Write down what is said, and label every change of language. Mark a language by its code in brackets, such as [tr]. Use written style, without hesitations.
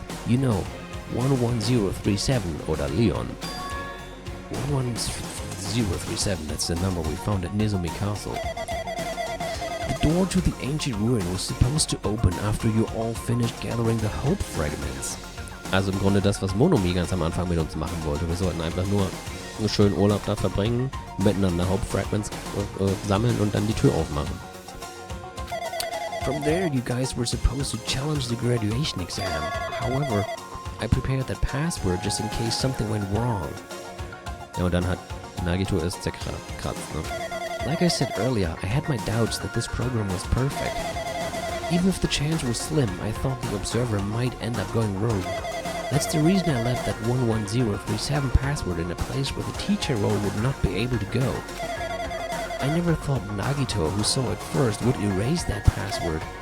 [en] You know, 11037 [de] oder [en] Leon. 11037, that's the number we found at Nizumi Castle. The door to the ancient ruin was supposed to open after you all finished gathering the hope fragments. [de] Also im Grunde das, was Monomi ganz am Anfang mit uns machen wollte. Wir sollten einfach nur einen schönen Urlaub da verbringen, miteinander Hope Fragments sammeln und dann die Tür aufmachen. [en] From there, you guys were supposed to challenge the graduation exam. However, I prepared that password just in case something went wrong. [de] Ja, und dann hat Nagito es zerkratzt, ne? [en] Like I said earlier, I had my doubts that this program was perfect. Even if the chance was slim, I thought the observer might end up going rogue. That's the reason I left that 11037 password in a place where the teacher role would not be able to go. I never thought Nagito, who saw it first, would erase that password.